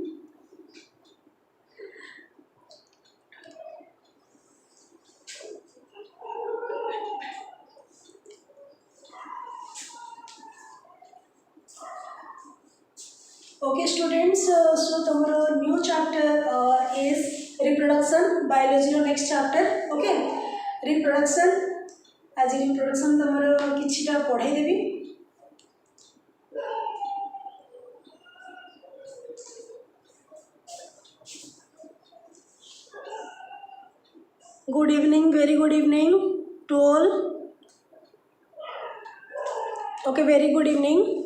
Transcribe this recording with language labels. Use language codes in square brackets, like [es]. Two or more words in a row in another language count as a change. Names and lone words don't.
[en] Okay, students. So tomorrow new chapter is reproduction. Biology no next chapter. Okay, reproduction. आज reproduction tomorrow [or] କିଛିଟା ପଢ଼ାଇ ଦେବି. [en] Good evening, very good evening to all. Okay, very good evening.